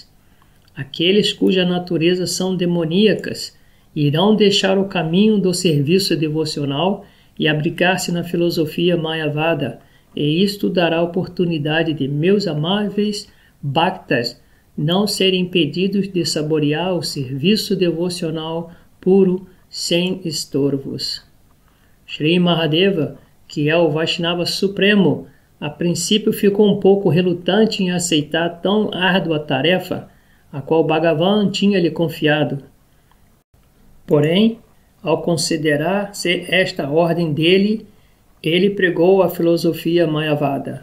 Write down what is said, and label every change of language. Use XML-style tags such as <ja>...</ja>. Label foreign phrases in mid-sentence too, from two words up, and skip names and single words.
<pt>Aqueles cuja natureza são demoníacas irão deixar o caminho do serviço devocional e abrigar-se na filosofia Mayavada, e isto dará oportunidade de meus amáveis bhaktas não serem impedidos de saborear o serviço devocional puro sem estorvos. Shri Mahadeva, que é o Vaishnava Supremo, a princípio ficou um pouco relutante em aceitar tão árdua tarefa, a qual Bhagavan tinha lhe confiado. Porém, ao considerar-se esta ordem dele, ele pregou a filosofia Mayavada.</pt>